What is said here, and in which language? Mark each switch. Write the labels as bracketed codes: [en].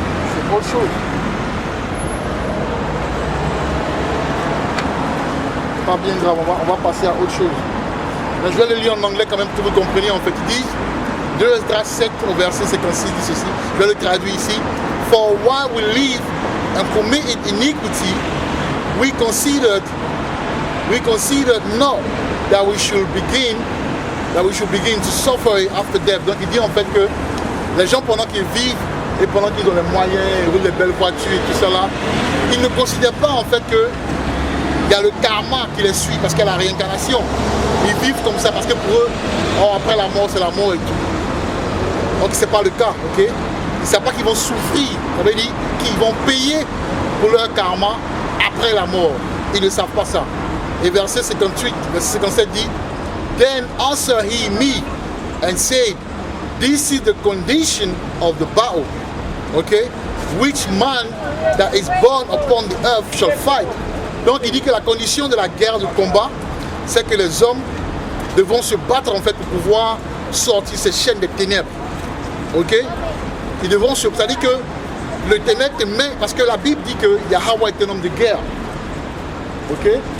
[fr] C'est autre chose. Pas bien grave, on va passer à autre chose. Mais je vais le lire en anglais quand même pour que vous compreniez en fait. Il dit 2 Esdras 7 au verset 56 dit ceci. Je vais le traduire ici. [en] For while we live and commit iniquity, we considered not that we should begin to suffer after death. [fr] Donc il dit en fait que les gens pendant qu'ils vivent et pendant qu'ils ont les moyens, ils roulent les belles voitures et tout ça là, ils ne considèrent pas en fait que il y a le karma qui les suit parce qu'il y a la réincarnation. Ils vivent comme ça parce que pour eux, oh, après la mort c'est la mort et tout. Donc c'est pas le cas, ok? Ils ne savent pas qu'ils vont souffrir, ça veut dire qu'ils vont payer pour leur karma après la mort. Ils ne savent pas ça. Et verset 58, verset 57 dit [en] Then answered he me and said, this is the condition of the battle, okay? Which man that is born upon the earth shall fight. [fr] Donc il dit que la condition de la guerre, du combat, c'est que les hommes devront se battre en fait pour pouvoir sortir ces chaînes des ténèbres, ok? Ils devront se... C'est-à-dire que le ténèbre te met... Parce que la Bible dit que Yahweh est un homme de guerre, ok?